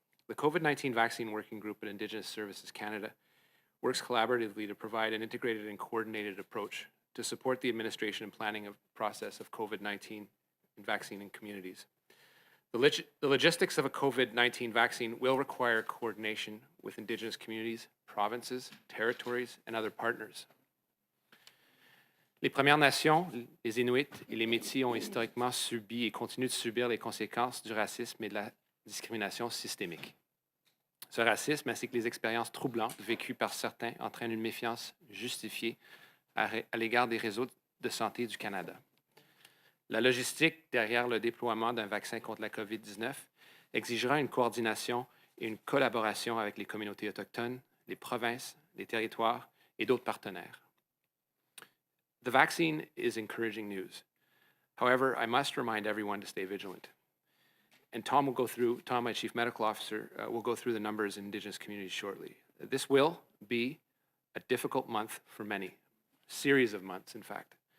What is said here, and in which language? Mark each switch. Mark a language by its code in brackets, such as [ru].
[en] The COVID-19 Vaccine Working Group at Indigenous Services Canada works collaboratively to provide an integrated and coordinated approach to support the administration and planning of process of COVID-19 vaccine in communities. The logistics of a COVID-19 vaccine will require coordination with Indigenous communities, provinces, territories, and other partners. [fr] Les Premières Nations, les Inuits et les Métis ont historiquement subi et continuent de subir les conséquences du racisme et de la discrimination systémique. Ce racisme ainsi que les expériences troublantes vécues par certains entraînent une méfiance justifiée à l'égard des réseaux de santé du Canada. La logistique derrière le déploiement d'un vaccin contre la COVID-19 exigera une coordination et une collaboration avec les communautés autochtones, les provinces, les territoires et d'autres partenaires. [en] The vaccine is encouraging news. However, I must remind everyone to stay vigilant. And Tom, my Chief Medical Officer, will go through the numbers in Indigenous communities shortly. This will be a difficult month for many, a series of months, in fact.